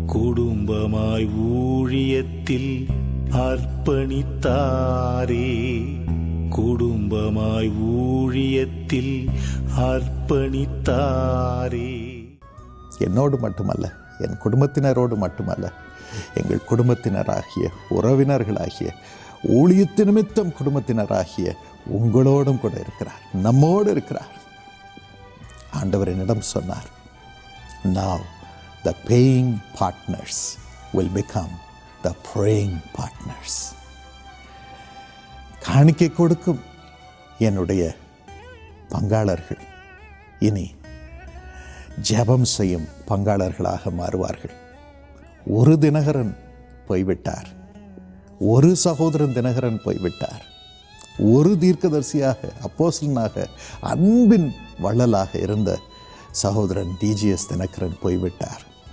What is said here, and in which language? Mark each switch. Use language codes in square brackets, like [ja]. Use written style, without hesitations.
[ta] குடும்பமாய் ஊழியத்தில் அர்ப்பணித்தாரே, குடும்பமாய் ஊழியத்தில் அர்ப்பணித்தாரே. என்னோடு மட்டுமல்ல, என் குடும்பத்தினரோடு மட்டுமல்ல, எங்கள் குடும்பத்தினராகிய உறவினர்களாகிய ஊழியத்து நிமித்தம் குடும்பத்தினராகிய உங்களோடும் கூட இருக்கிறார், நம்மோடு இருக்கிறார். ஆண்டவர் என்னிடம் சொன்னார், [en] now the paying partners will become the praying partners. [ta] காணிக்கை கொடுக்கும் என்னுடைய பங்காளர்கள் இனி ஜெபம் செய்யும் பங்காளர்களாக மாறுவார்கள். ஒரு தினகரன் போய்விட்டார், ஒரு சகோதரன் தினகரன் போய்விட்டார், ஒரு தீர்க்கதரிசியாக அப்போஸ்தலனாக அன்பின் வள்ளலாக இருந்த சகோதரன் டிஜிஎஸ் தினகரன் போய்விட்டார்.